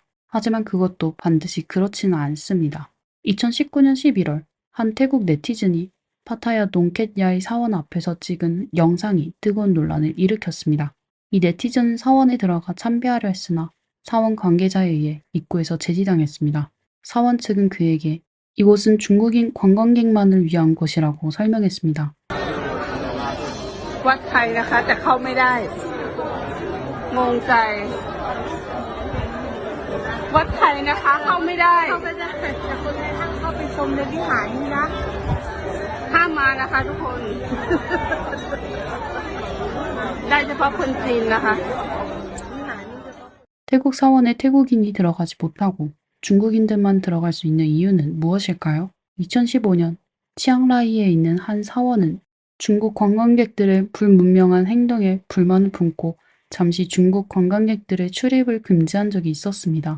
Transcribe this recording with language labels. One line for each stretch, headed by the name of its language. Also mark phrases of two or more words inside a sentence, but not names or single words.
Korean: 하지만 그것도 반드시 그렇지는 않습니다. 2019년 11월 한 태국 네티즌이 파타야 농켓야의 사원 앞에서 찍은 영상이 뜨거운 논란을 일으켰습니다. 이 네티즌은 사원에 들어가 참배하려 했으나 사원 관계자에 의해 입구에서 제지당했습니다. 사원 측은 그에게 이곳은 중국인 관광객만을 위한 곳이라고 설명했습니다.
Thai: วัดไทยนะคะแต่เข้าไม่ได้งงใจวัดไทยนะคะเข้าไม่ได้แต่คนไทยห้ามเข้าไปชมในวิหารนี้นะห้ามมานะคะทุกคน ได้เฉพาะคนจีนนะคะ
Korean: 태국 사원에 태국인이 들어가지 못하고 중국인들만 들어갈 수 있는 이유는 무엇일까요? 2015년 치앙라이에 있는 한 사원은 중국 관광객들의 불문명한 행동에 불만을 품고 잠시 중국 관광객들의 출입을 금지한 적이 있었습니다.